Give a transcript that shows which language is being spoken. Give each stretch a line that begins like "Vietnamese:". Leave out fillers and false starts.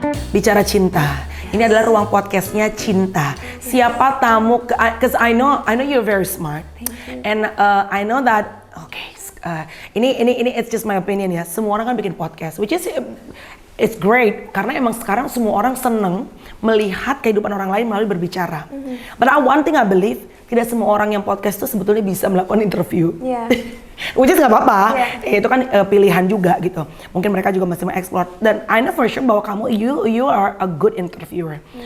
Indonesian: Bicara cinta. Ini adalah ruang podcastnya Cinta. Siapa tamu?
English: Cause I know you're very smart, and I know that. Okay,
Indonesian: ini
English: it's just my opinion
Indonesian: ya. Semua orang kan bikin podcast,
English: which is it's great
Indonesian: karena emang sekarang semua orang seneng melihat kehidupan orang lain melalui berbicara.
English: But one thing I believe,
Indonesian: tidak semua orang yang podcast tuh sebetulnya bisa melakukan interview. Iya.
English: Which is
Indonesian: nggak apa-apa, Iya. itu kan pilihan juga gitu. Mungkin mereka juga masih mengeksplor. Dan
English: I know for sure
Indonesian: bahwa kamu,
English: you are a good interviewer.